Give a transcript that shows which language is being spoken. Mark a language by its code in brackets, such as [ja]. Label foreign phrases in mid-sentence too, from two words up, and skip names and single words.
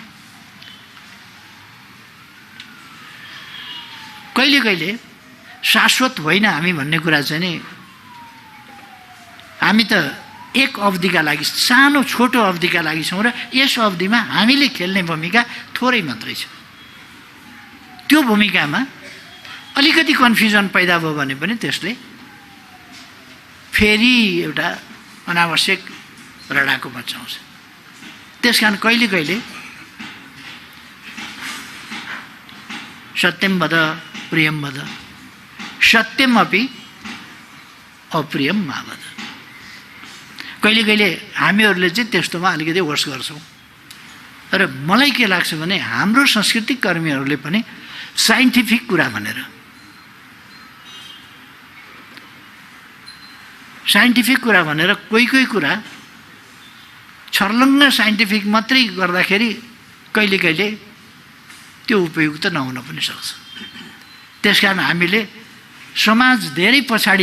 [ne] कहिले कहिले शाश्वत होइन हामी भन्ने कुरा चाहिँ नि हामी त एक अवधिका लागि सानो छोटो अवधिका लागि छौँ र यस अवधिमा हामीले खेल्ने भूमिका थोरै मात्रै छ त्यो भूमिकामा अलिकति कन्फ्युजन पैदा भयो भने पनि त्यसले फेरि एउटा अनावश्यक रडाको मचाउँछ त्यसकारण कहिले कहिले [sa] सत्यम वद प्रियम वद सत्यम अपि अप्रियम मा वद [ne] कहिले कहिले हामीहरूले चाहिँ त्यस्तोमा अलिकति वर्ष गर्छौँ र मलाई के लाग्छ भने हाम्रो सांस्कृतिक कर्मीहरूले पनि साइन्टिफिक कुरा भनेर कोही कुरा छर्लङ्ग साइन्टिफिक मात्रै गर्दाखेरि कहिले कहिले त्यो उपयुक्त नहुन पनि सक्छ त्यसकारण हामीले समाज धेरै पछाडि